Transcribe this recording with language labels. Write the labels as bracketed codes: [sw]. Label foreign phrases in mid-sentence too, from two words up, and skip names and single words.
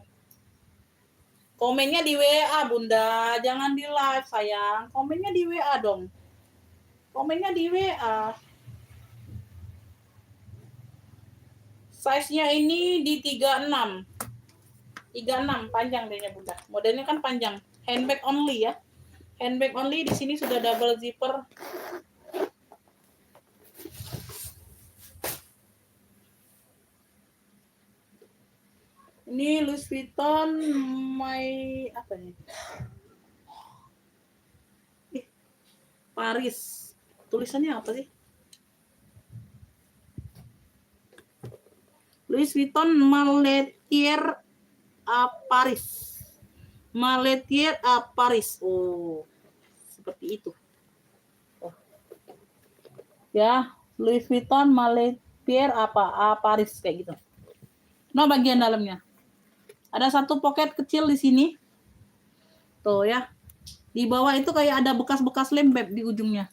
[id] Komennya di WA, Bunda. Jangan di live, sayang. Komennya di WA dong. Komennya di WA. Size-nya ini di 36. 36 panjang dehnya, Bunda. Modelnya kan panjang. [en] Handbag only ya. Handbag only, [id] di sini sudah [en] double zipper. [id] Ini Louis Vuitton apa nih? Paris. Tulisannya apa sih? Louis Vuitton Maletier à Paris. Maletier à Paris. Oh, seperti itu. Oh. Ya, Louis Vuitton Maletier à Paris kayak gitu. Nah, bagian dalamnya. Ada satu pocket kecil di sini. Tuh ya. Di bawah itu kayak ada bekas-bekas lem Beb di ujungnya.